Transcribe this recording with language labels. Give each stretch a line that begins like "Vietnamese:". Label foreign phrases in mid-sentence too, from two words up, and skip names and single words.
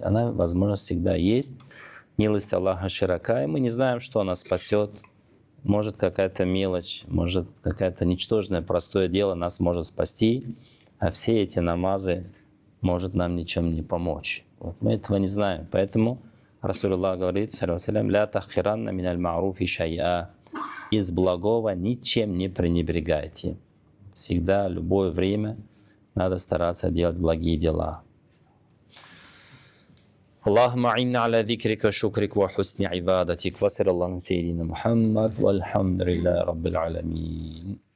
Russian: Она, возможность всегда есть. Милость Аллаха широка, и мы не знаем, что нас спасет. Может, какая-то мелочь, может, какое-то ничтожное, простое дело нас может спасти, а все эти намазы может нам ничем не помочь. Вот. Мы этого не знаем. Поэтому Расулуллах говорит,
Arabic: «لا تحقرن من المعروف شيئا».
Russian: Из благого ничем не пренебрегайте. Всегда, любое время надо стараться делать благие дела.
Arabic: اللهم أعنا على ذكرك وشكرك وحسن عبادتك وصلى الله على سيدنا محمد والحمد لله رب العالمين.